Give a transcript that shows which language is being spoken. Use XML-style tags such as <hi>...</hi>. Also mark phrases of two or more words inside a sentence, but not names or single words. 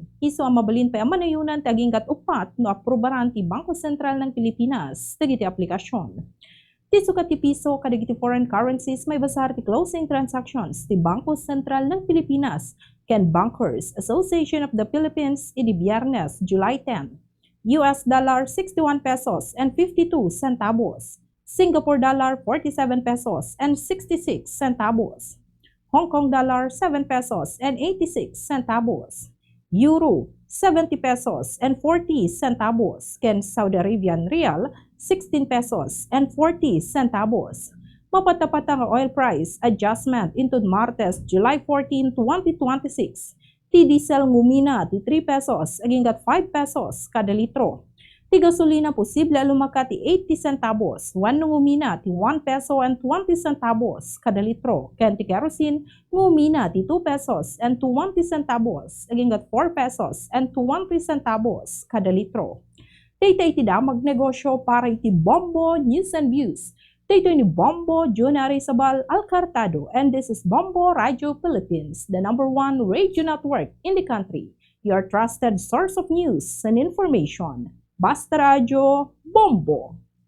<ilo>Isu ang mabalin pa manayunan ti aginggat upat no aprobaran ti Bangko Sentral ng Pilipinas dagiti aplikasyon. Ti sukat ti piso kadagiti</ilo> <en>foreign currencies</en> <ilo>may basar ti</ilo> <en>closing transactions</en> <ilo>ti Bangko Sentral ng Pilipinas ken Bankers Association of the Philippines iti Biyernes, July 10.</ilo> <en>US dollar 61 pesos and 52 centavos. Singapore dollar 47 pesos and 66 centavos. Hong Kong dollar 7 pesos and 86 centavos. Euro 70 pesos and 40 centavos. Ken Saudi Arabian Rial 16 pesos and 40 centavos.</en> <ilo>Mapatapat ang</ilo> <en>oil price adjustment</en> <ilo>into Martes, July 14, 2026. Ti diesel ngumina ti 3 pesos aginggat 5 pesos kada litro. Ti gasolina posible lumaka ti 80 centavos, wano ngumina ti 1</ilo> <en>peso and 20 centavos</en> <ilo>kada litro. Ken ti kerosene ngumina ti 2</ilo> <en>pesos and 20 centavos,</en> <ilo>aginggat 4</ilo> <en>pesos and 20 centavos</en> <ilo>kada litro. Daytoy ti damag negosyo para iti Bombo News and Views. Daytoy ni Bombo Junari Sabal Alcartado,</ilo> <en>and this is Bombo Radio Philippines, the #1 radio network in the country. Your trusted source of news and information.</en> <ilo>Basta Radio Bombo!</ilo>